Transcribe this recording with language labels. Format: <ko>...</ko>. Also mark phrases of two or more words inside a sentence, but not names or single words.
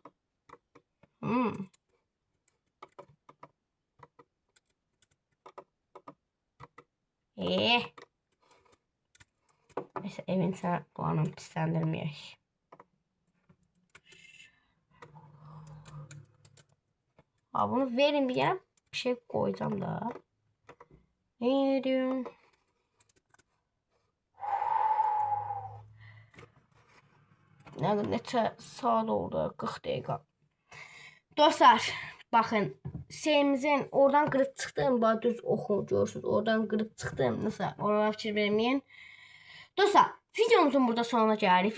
<tr>Neyse evin sana puanını pislendirmeyek. Ha, bunu verin bir yere, bir şey koyacağım da. Ne diyorum?</tr> <az>Neçə saat oldu? 40 dəqiqə. Dostlar, baxın, şeyimizin oradan qırıb çıxdım. Bax, düz oxu görürsünüz. Oradan qırıb çıxdım. Nəsə, oralara fikir verməyin. Dostlar, videomuzun burada sonuna gəlirik.</az>